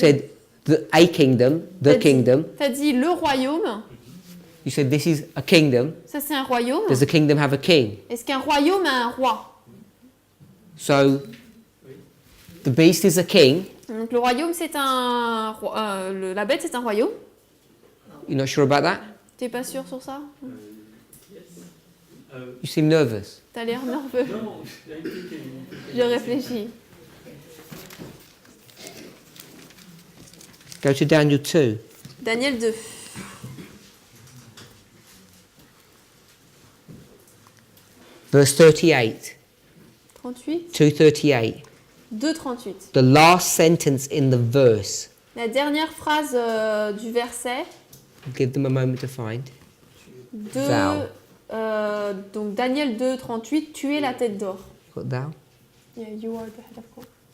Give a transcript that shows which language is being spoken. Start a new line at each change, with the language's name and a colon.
English: said a kingdom, the kingdom.
French: T'as dit le royaume.
English: You said this is a kingdom.
French: Ça c'est un royaume.
English: Does the kingdom have a king?
French: Est-ce qu'un royaume a un roi?
English: So the beast is a king.
French: Donc le royaume c'est la bête c'est un royaume.
English: You're not sure about that?
French: T'es pas sûr sur ça?
English: You seem nervous.
French: T'as l'air nerveux.
English: No, I'm thinking.
French: Je réfléchis.
English: Go to Daniel 2. Daniel 2. Verse 38. 38. 238. 2,38. The last sentence in the verse.
French: La dernière phrase du verset.
English: Give them a moment to find. Thou.
French: Donc Daniel 2, 38. Tu es la tête d'or.
English: Got thou? Yeah, you are the head of gold.